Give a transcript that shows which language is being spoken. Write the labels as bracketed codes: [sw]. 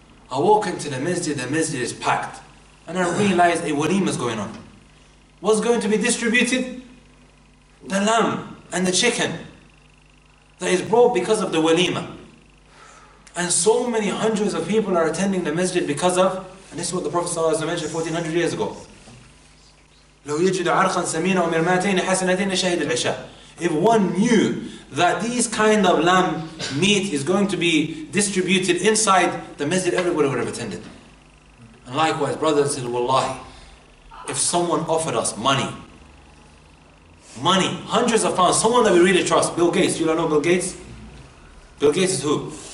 [en] I walk into the masjid is packed. And I realize a walima is going on. What's going to be distributed? The lamb and the chicken that is brought because of the walima. And so many hundreds of people are attending the masjid because of, and this is what the Prophet ﷺ mentioned 1400 years ago. [ar] لو يجد عرقا سمينا ومرماتين حسنتين شهد العشاء. [en] If one knew that these kind of lamb meat is going to be distributed inside the masjid, everybody would have attended. And likewise, brothers and sisters, wallahi, if someone offered us money, hundreds of pounds, someone that we really trust, Bill Gates, you don't know Bill Gates? Bill Gates is who?